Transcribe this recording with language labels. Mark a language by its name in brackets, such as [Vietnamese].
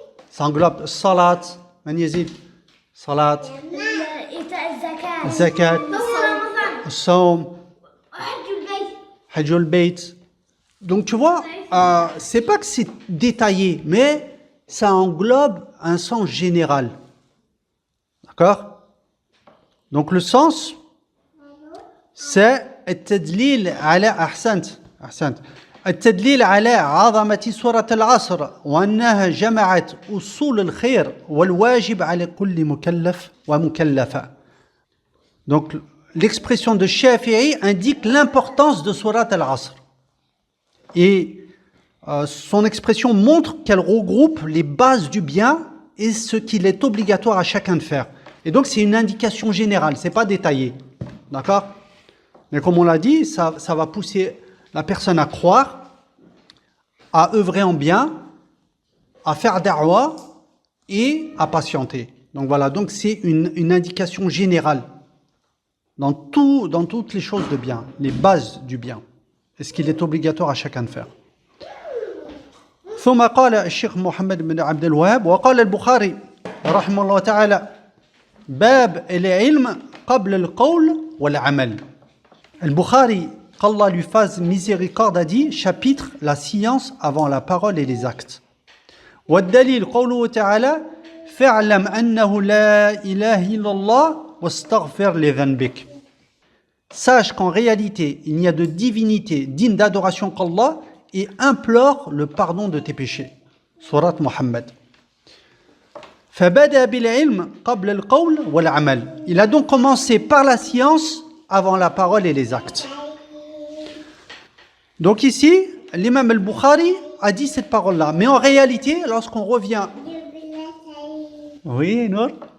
[French] Ça englobe salat, man yazid, salat, zakat, saum, hajjul bayt. Donc tu vois, c'est pas que c'est détaillé, mais ça englobe un sens général. D'accord? Donc le sens, c'est [Arabic] التدليل على أحسنت التدليل على عظمة سورة العصر وأنها جمعت أصول الخير والواجب على كل مكلف ومكلفة. [French] Donc l'expression de Shafi'i indique l'importance de Surat al-Asr. Et son expression montre qu'elle regroupe les bases du bien et ce qu'il est obligatoire à chacun de faire. Et donc c'est une indication générale, c'est pas détaillé. D'accord? Mais comme on l'a dit, ça va pousser la personne à croire, à œuvrer en bien, à faire da'wa et à patienter. Donc voilà, donc c'est une indication générale dans toutes les choses de bien, les bases du bien. Et ce qu'il est obligatoire à chacun de faire. [Arabic] ثم قال الشيخ محمد بن عبد الوهاب وقال البخاري رحمه الله تعالى باب العلم قبل القول والعمل. [French] البخاري qu'Allah lui fasse miséricorde a dit chapitre la science avant la parole et les actes. [Arabic] والدليل قوله تعالى فاعلم أنه لا إله إلا الله واستغفر لذنبك. [French] Sache qu'en réalité, il n'y a de divinité digne d'adoration qu'Allah et implore le pardon de tes péchés. Surat Muhammad. [Arabic] فبدأ بالعلم قبل القول والعمل. [French] Il a donc commencé par la science avant la parole et les actes. Donc ici, l'imam al-Bukhari a dit cette parole-là. Mais en réalité, lorsqu'on revient... Oui, Nour?